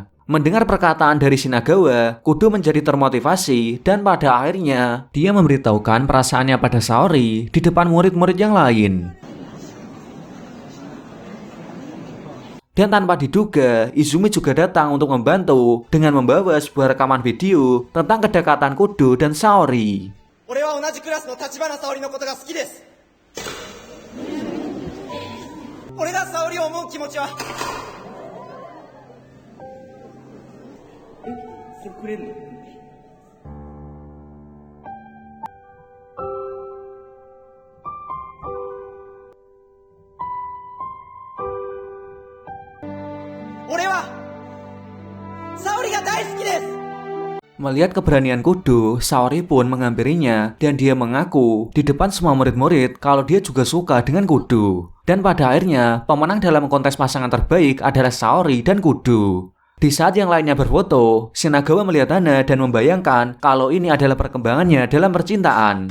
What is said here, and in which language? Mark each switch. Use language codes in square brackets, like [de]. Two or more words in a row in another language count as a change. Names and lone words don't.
[id] Mendengar perkataan dari Shinagawa, Kudo menjadi termotivasi dan pada akhirnya dia memberitahukan perasaannya pada Saori di depan murid-murid yang lain. Dan tanpa diduga, Izumi juga datang untuk membantu dengan membawa sebuah rekaman video tentang kedekatan Kudo dan Saori. [ja] 俺は同じクラスの立花沙織のことが好きです。俺が沙織を思う気持ちは。それくれんの？俺は沙織が大好きです。 [id] Melihat keberanian Kudo, Saori pun menghampirinya dan dia mengaku di depan semua murid-murid kalau dia juga suka dengan Kudo. Dan pada akhirnya, pemenang dalam kontes pasangan terbaik adalah Saori dan Kudo. Di saat yang lainnya berfoto, Shinagawa melihat Hana dan membayangkan kalau ini adalah perkembangannya dalam percintaan.